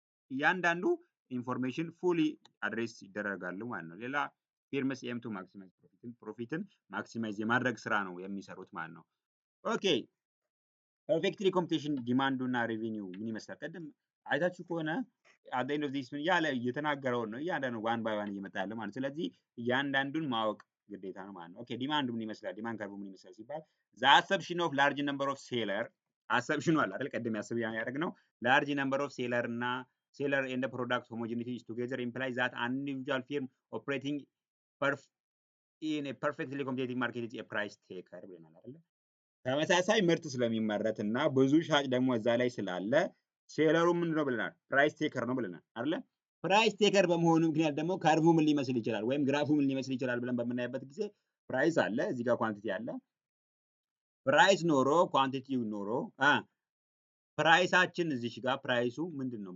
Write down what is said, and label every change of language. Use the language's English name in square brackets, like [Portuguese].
[Amharic] እያንዳንዱ ኢንፎርሜሽን ፉሊ አድሬስ ይደረጋሉ ማለት ነው። ሌላ ፊርምስ ኤም ቱ ማክሲማይዝ ፕሮፊትን ማክሲማይዝ የማድረግ ስራ ነው የሚሰሩት ማለት ነው። ኦኬ ፐርፌክትሊ ኮምፒቲሽን ዲማንዱ እና ሬቪኒው ምን ይመስላል? ቀደም አይታችሁ ከሆነ አት ኤንድ ኦፍ ዲስ ምን ያለ እየተናገረውን ነው እያንዳንዱ ዋን ባይ ዋን እየመጣ ያለ ማለት ስለዚህ እያንዳንዱን ማወቅ ግዴታ ነው ማለት ነው። ኦኬ ዲማንዱ ምን ይመስላል? ዲማንድ ከርቡ ምን ይመስላል ሲባል ዘ አሰፕሽን ኦፍ ላርጅ ነምበር ኦፍ ሴለር አሰፕሽኑ አለ አይደል? ቀደም ያደረግነው [English] ላርጅ ነምበር ኦፍ ሴለር እና seller and the product homogeneity is together implies that an individual firm operating in a perfectly competitive market is a price taker [Amharic] ብለናል አይደል? ተመሳሳይ ምርት ስለሚመረት እና ብዙ ሻጭ ደግሞ እዛ ላይ ስላለ ሴለሩ ምንድነው ብለናል? ፕራይስ ቴከር ነው ብለናል አይደል? ፕራይስ ቴከር በመሆኑ ምክንያት ደግሞ ከርቡ ምን ሊመስል ይችላል ወይም ግራፉ ምን ሊመስል ይችላል ብለን በምናይበት ጊዜ ፕራይስ አለ፣ እዚህ ጋር ኳንቲቲ አለ። ፕራይስ ኖሮ ኳንቲቲው ኖሮ ፕራይሳችን እዚህ ጋር ፕራይሱ ምንድን ነው?